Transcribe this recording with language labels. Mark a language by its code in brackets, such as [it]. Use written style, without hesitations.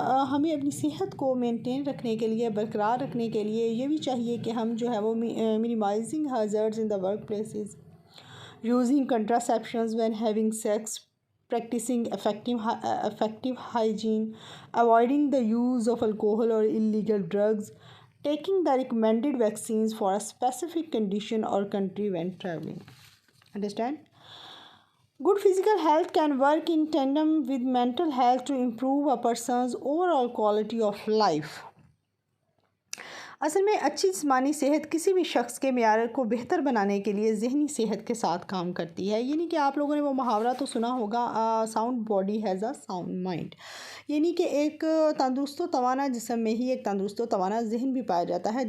[ur] ہمیں اپنی صحت کو مینٹین رکھنے کے لیے، برقرار رکھنے کے لیے یہ بھی چاہیے کہ ہم جو ہے وہ [en] Minimizing hazards in the workplaces, using contraceptions when having sex, practicing effective hygiene, avoiding the use of alcohol or illegal drugs, taking the recommended vaccines for a specific condition or country when traveling. Understand? Good physical health can work in tandem with mental health to improve a person's overall quality of life. [ur] اصل میں اچھی جسمانی صحت کسی بھی شخص کے معیار کو بہتر بنانے کے لیے ذہنی صحت کے ساتھ کام کرتی ہے. یعنی کہ آپ لوگوں نے وہ محاورہ تو سنا ہوگا، [en] Sound body has a sound mind. [ur] یعنی کہ ایک تندرست و توانا جسم میں ہی ایک تندرست و توانا ذہن بھی پایا جاتا ہے.